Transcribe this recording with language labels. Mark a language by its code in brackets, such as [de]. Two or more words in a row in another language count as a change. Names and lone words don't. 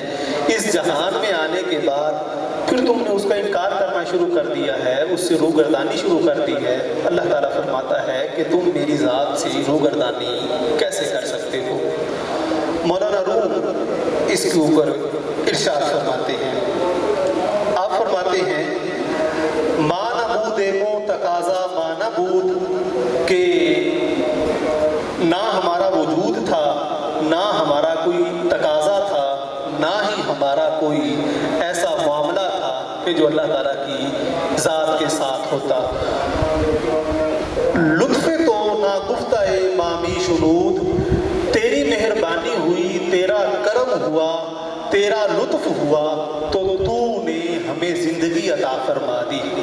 [ur] اس جہان میں آنے کے بعد پھر تم نے اس کا انکار کرنا شروع کر دیا ہے، اس سے روگردانی شروع کر دی ہے۔ اللہ تعالیٰ فرماتا ہے کہ تم میری ذات سے روگردانی کیسے کر سکتے ہو؟ مولانا روم اس کے اوپر ارشاد فرماتے ہیں، آپ فرماتے ہیں [fa] ما نبود مو تقاضا ما نبود، [ur] کہ نہ ہمارا وجود تھا، نہ ہمارا کوئی تقاضا تھا، نہ ہی ہمارا کوئی ایسا معاملہ تھا کہ جو اللہ تعالیٰ کی ذات کے ساتھ ہوتا۔ [fa] لطف تو نہ گفتہ مامی شنود، [ur] تیری مہربانی ہوئی، تیرا کرم ہوا، تیرا لطف ہوا تو تو نے زندگی عطا فرما دی۔